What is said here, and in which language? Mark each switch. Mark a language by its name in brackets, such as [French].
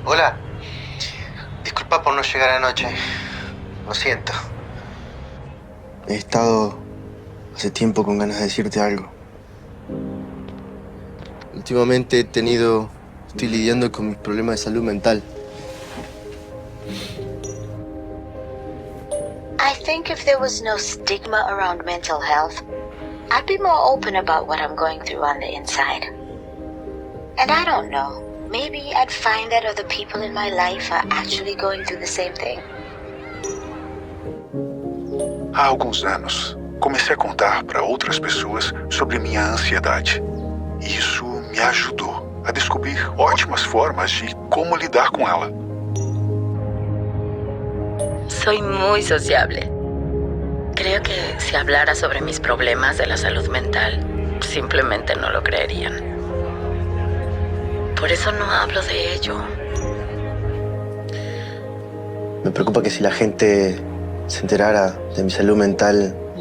[Spanish] Hola, disculpa por no llegar anoche. Lo siento. He estado hace tiempo con ganas de decirte algo. Últimamente estoy lidiando con mis problemas de salud mental. [English] I think if there was no stigma around mental health, I'd be more open about what I'm going through on the inside. And I don't know, maybe I'd find that other people in my life are actually going through the same thing. [Portuguese] Há alguns anos, comecei a contar para outras pessoas sobre minha ansiedade. Isso me ajudou a descobrir ótimas formas de como lidar com ela. [Spanish] Soy muy sociable. Creo que si hablara sobre mis problemas de la salud mental, simplemente no lo creerían. Por eso no hablo de ello. Me preocupa que si la gente se enterara de mi salud mental,